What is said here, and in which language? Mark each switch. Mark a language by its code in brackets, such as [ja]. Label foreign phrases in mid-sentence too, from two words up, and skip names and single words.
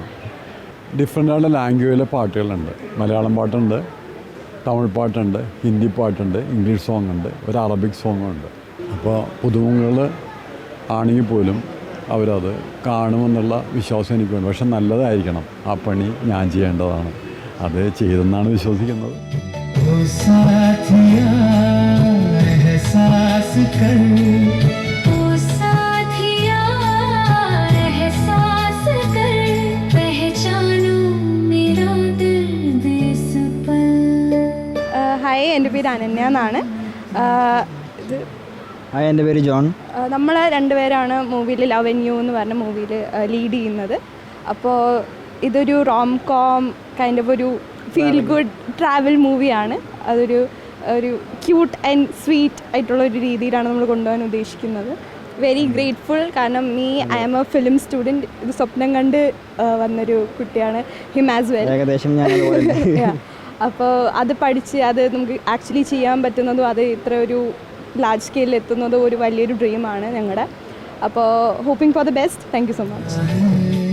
[ml] ഡിഫറെൻ്റ് ആയിട്ടുള്ള ലാംഗ്വേജിലെ പാട്ടുകളുണ്ട്. മലയാളം പാട്ടുണ്ട്, തമിഴ് പാട്ടുണ്ട്, ഹിന്ദി പാട്ടുണ്ട്, [en] English song [ml] ഉണ്ട്, ഒരു അറബിക് സോങ്ങും ഉണ്ട്. അപ്പോൾ പുതുമുഖങ്ങൾ ആണെങ്കിൽ പോലും അവരത് കാണുമെന്നുള്ള വിശ്വാസം എനിക്കുണ്ട്. പക്ഷെ നല്ലതായിരിക്കണം. ആ പണി ഞാൻ ചെയ്യേണ്ടതാണ്. അത് ചെയ്തെന്നാണ് വിശ്വസിക്കുന്നത്. [hi] ओ साथिया एहसास कर, ओ साथिया एहसास कर, पहचानो मेरा दर्द इस पल। [ml] ഹായ്, എൻ്റെ പേര് അനന്യ എന്നാണ്. ഹായ്, എൻ്റെ പേര് ജോൺ. നമ്മൾ രണ്ടുപേരാണ് മൂവിയിൽ ലവ് ആൻഡ് യു എന്ന് പറഞ്ഞ മൂവിയിൽ ലീഡ് ചെയ്യുന്നത്. അപ്പോൾ ഇതൊരു [en] rom com kind of [ml] ഒരു [en] feel good travel [ml] മൂവിയാണ്. അതൊരു [en] cute and sweet [ml] ആയിട്ടുള്ളൊരു രീതിയിലാണ് നമ്മൾ കൊണ്ടുപോകാൻ ഉദ്ദേശിക്കുന്നത്. [en] very grateful. കാരണം I am a film student. [ml] ഇത് സ്വപ്നം കണ്ട് വന്നൊരു കുട്ടിയാണ് [en] him as well. [ml] ഏകദേശം ഞാൻ അപ്പോൾ അത് പഠിച്ച് അത് നമുക്ക് ആക്ച്വലി ചെയ്യാൻ പറ്റുന്നതും അത് ഇത്ര ഒരു ലാർജ് സ്കെയിലിൽ എത്തുന്നതും ഒരു വലിയൊരു ഡ്രീമാണ് ഞങ്ങളുടെ. [en] അപ്പോൾ hoping for the best. thank you so much.